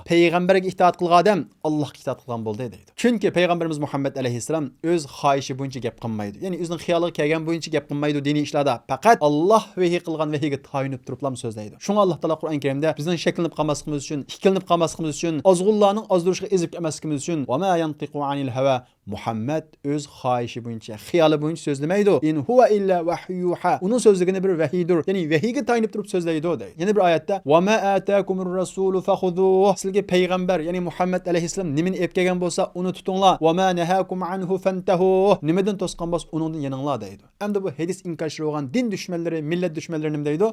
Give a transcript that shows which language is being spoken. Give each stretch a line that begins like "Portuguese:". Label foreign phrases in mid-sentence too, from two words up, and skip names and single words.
Uzbek: Payg'ambarga itoat qilgan odam Allohga itoat qilgan bo'ldi deydi. Chunki payg'ambarimiz Muhammad alayhissalom o'z xohishi bo'yicha gap qilmaydi. Ya'ni o'zining xiyoliga kelgan bo'yicha gap qilmaydi diniy ishlarda. Faqat Alloh vahiy qilgan vahiga tayinib turiblam so'zlaydi. Shunga Alloh taolo Qur'on Karimda bizning shaklinib qolmasligimiz uchun, ikkilinib qolmasligimiz uchun, ozg'unlarning ozdirishga ezib emasligimiz uchun
Arabic: "وما ينطق عن الهوى"
Uzbek: Muhammad o'z xohishi bo'yicha, xiyoli bo'yicha so'zlamaydi.
Arabic: إن هو إلا وحي يوحى.
Uzbek: Uning so'zligini bir vahiydir. Ya'ni vahiga tayinib turib so'zlaydi deydi. Yana bir oyatda
Arabic: "وما آتاكم الرسول فخذوه."
Uzbek: Sizga payg'ambar, ya'ni Muhammad alayhissalom nimani olib kelgan bo'lsa, uni tutinglar.
Arabic: "وما نهاكم عنه فانتهوا."
Uzbek: Nimadan to'sqan bo'lsa, uningdan yeninglar deydi. Endi bu hadis inkarchi bo'lgan din dushmanlari, millat dushmanlari nima deydi?